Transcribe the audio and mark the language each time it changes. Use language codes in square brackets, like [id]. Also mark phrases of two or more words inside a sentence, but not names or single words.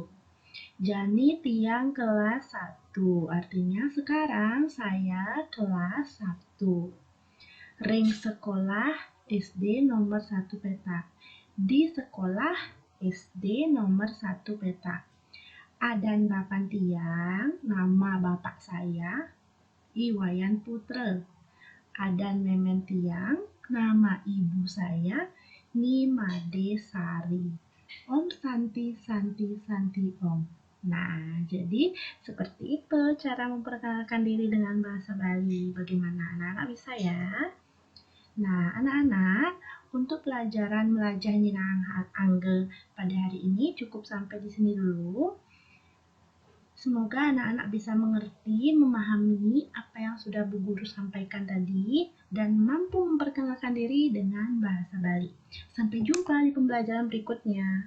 [ban] Jani tiang kelas 1 [id] artinya sekarang saya kelas 1. [ban] Ring sekolah SD nomor 1 Petang. [id] Di sekolah SD nomor 1 Petang. [ban] Adan bapan tiang, [id] nama bapak saya, Iwayan Putra. [ban] Adan memen tiang, [id] nama ibu saya, Nimade Sari. [ban] Om Santi Santi Santi Om. [id] Nah, jadi seperti itu cara memperkenalkan diri dengan bahasa Bali. Bagaimana anak-anak bisa ya? Nah, anak-anak, untuk pelajaran [ban] melajah nyinahang angge [id] pada hari ini cukup sampai di sini dulu. Semoga anak-anak bisa mengerti, memahami apa yang sudah Bu Guru sampaikan tadi, dan mampu memperkenalkan diri dengan bahasa Bali. Sampai jumpa di pembelajaran berikutnya.